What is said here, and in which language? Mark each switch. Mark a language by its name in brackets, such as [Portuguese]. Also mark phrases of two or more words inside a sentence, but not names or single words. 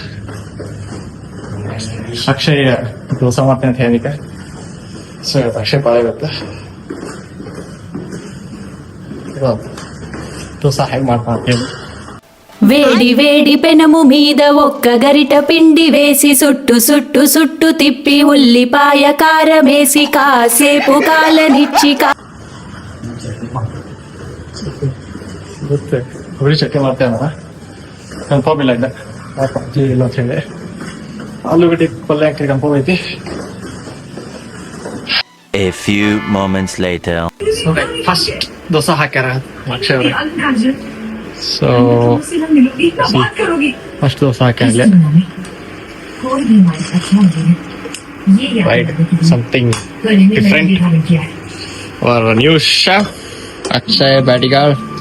[Kannada] ಅಕ್ಷಯ್ ದೋಸೆ ಮಾಡ್ತೇನೆ ಅಂತ ಹೇಳಿಕ್ಕೆ. ಸೊ ಅಕ್ಷಯ್ ಪಾಳ ಇರುತ್ತೆ. దోస ಹೇಗೆ ಮಾಡ್ತಾರೆ? [Telugu] వేడి వేడి పెనము మీద ఒక్క గరిట పిండి వేసి సుట్టు సుట్టు సుట్టు తిప్పి ఉల్లిపాయ కారమేసి కాసేపు కాలనిచ్చి [Kannada] ಗೊತ್ತೆ ಹುಳಿ ಚಟ್ನಿ ಮಾಡ್ತೇವೆ ಕನ್ಫರ್ಮ್ ಇಲ್ಲ ಇಲ್ಲ ಇಲ್ಲ ಅಂತ ಹೇಳಿ. ಆಲೂಗಡ್ಡೆ ಪಲ್ಯ ಹಾಕಿ ಕನ್ಫರ್ಮ್ ಐತಿ. [English] A few moments later. [Kannada] ಫಸ್ಟ್ ದೋಸೆ ಹಾಕ್ಯಾರ ಅಕ್ಷಯ್ ಅವ್ರಿಗೆ. ಸೊ ಫಸ್ಟ್ ದೋಸೆ ಹಾಕ್ಯಾರಲ್ಲ [English] right something different our new chef [Kannada] ಅಕ್ಷಯ್ ಬ್ಯಾಟಿಗಾಳ್.